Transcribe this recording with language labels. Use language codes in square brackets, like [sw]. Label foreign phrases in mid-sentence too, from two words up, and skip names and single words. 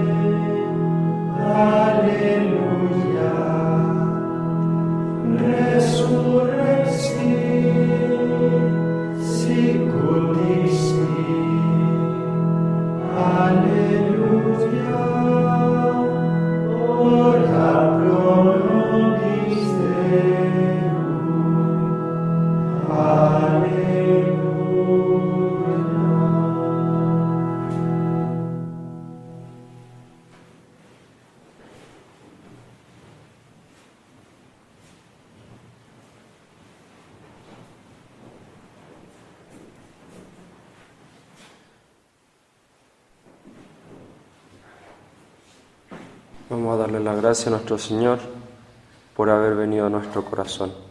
[la] alleluia, resurrexi, sicut dixi, alleluia, ora pro nobis Deum, alleluia. [es] Vamos a darle la gracia a nuestro Señor por haber venido a nuestro corazón.